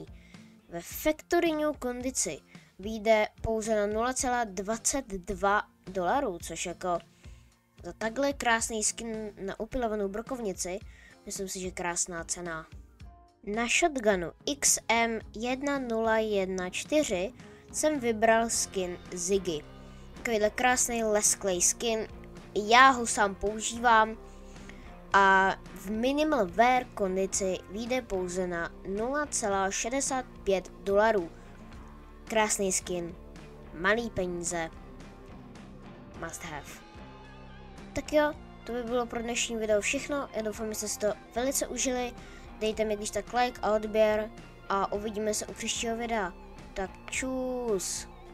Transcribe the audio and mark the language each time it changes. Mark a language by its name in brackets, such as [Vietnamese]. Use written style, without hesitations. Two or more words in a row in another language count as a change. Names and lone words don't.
[Czech] Ve [English] Factory New [Czech] kondici vyjde pouze na $0,22, což jako za takhle krásný skin na upilovanou brokovnici, myslím si, že krásná cena. Na shotgunu XM1014 jsem vybral skin Ziggy. Takovýhle krásný lesklej skin, já ho sám používám a v [English] minimal wear [Czech] kondici vyjde pouze na $0,65. Krásný skin, malý peníze, [English] must have. [Czech] Tak jo, to by bylo pro dnešní video všechno, já doufám, že jste si to velice užili, dejte mi když tak like a odběr a uvidíme se u příštího videa. Tak čus.